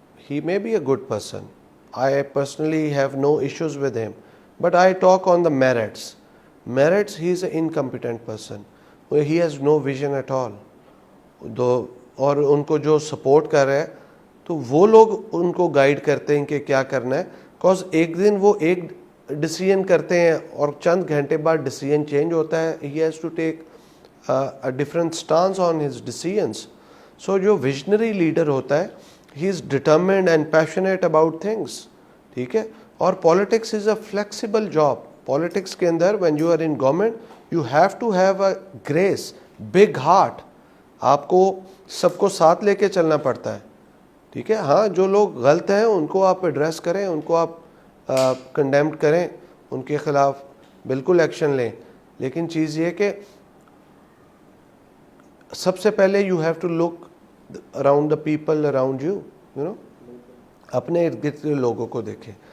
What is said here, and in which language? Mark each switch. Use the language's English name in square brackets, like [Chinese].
[English] ہی may be a good person, I personally have no issues with him, but I talk on the merits. He is an incompetent person. He has no vision at all. [Urdu] اور ان کو جو support کر رہے ہیں تو وہ لوگ ان کو گائیڈ کرتے ہیں کہ کیا کرنا ہے. کاز ایک دن وہ ایک ڈیسیژن کرتے ہیں اور چند گھنٹے بعد ڈیسیژن چینج ہوتا ہے. [English] He has to take a different stance on his decisions. So [Urdu] جو ویژنری لیڈر ہوتا ہے, [English] he is determined and passionate about things. [Urdu] ٹھیک ہے. [English] اور politics is a flexible job. Politics کے اندر when you are in government you have to have a grace, big heart. [Urdu] آپ کو سب کو ساتھ لے کے چلنا پڑتا ہے. ٹھیک ہے. ہاں, جو لوگ غلط ہیں ان کو آپ ایڈریس کریں, ان کو آپ کنڈیمڈ کریں, ان کے خلاف بالکل ایکشن لیں. لیکن چیز یہ کہ سب سے پہلے [English] you have to look around the people around you, you know, [Urdu] اپنے ارد گرد کے لوگوں کو دیکھیں.